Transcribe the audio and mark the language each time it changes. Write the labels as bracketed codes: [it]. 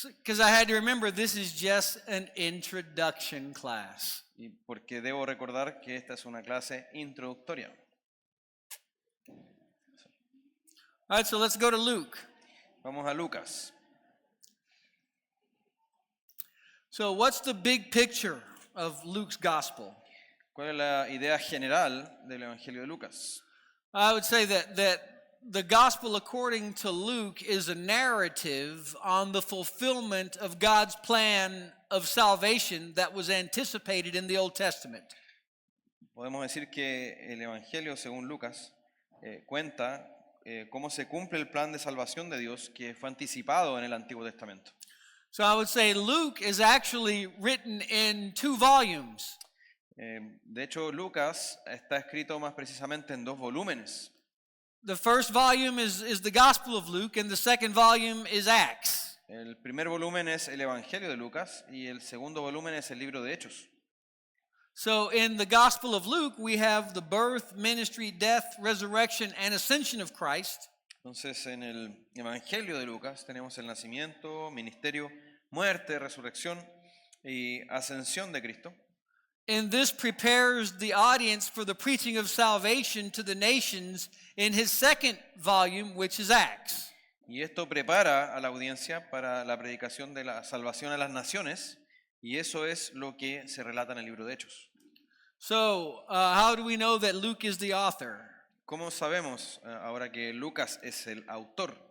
[en] Because I had to remember this is just an introduction class. [es] Y porque debo recordar que esta es una clase introductoria. [en] All right, so let's go to Luke. [es] Vamos a Lucas. [en] So what's the big picture of Luke's gospel? [es] ¿Cuál es la idea general del Evangelio de Lucas? [en] I would say that the gospel according to Luke is a narrative on the fulfillment of God's plan of salvation that was anticipated in the Old Testament. [es] Podemos decir que el Evangelio, según Lucas, cuenta cómo se cumple el plan de salvación de Dios que fue anticipado en el Antiguo Testamento. [en] So I would say Luke is actually written in 2 volumes. [es] De hecho, Lucas está escrito más precisamente en 2 volúmenes. [en] The first volume is the Gospel of Luke, and the second volume is Acts. [es] El primer volumen es el Evangelio de Lucas y el segundo volumen es el libro de Hechos. [en] So in the Gospel of Luke, we have the birth, ministry, death, resurrection, and ascension of Christ. [es] Entonces, en el Evangelio de Lucas tenemos el nacimiento, ministerio, muerte, resurrección y ascensión de Cristo. [en] And this prepares the audience for the preaching of salvation to the nations in his second volume, which is Acts. [es] Y esto prepara a la audiencia para la predicación de la salvación a las naciones, y eso es lo que se relata en el libro de Hechos. [en] So, how do we know that Luke is the author? [es] ¿Cómo sabemos ahora que Lucas es el autor?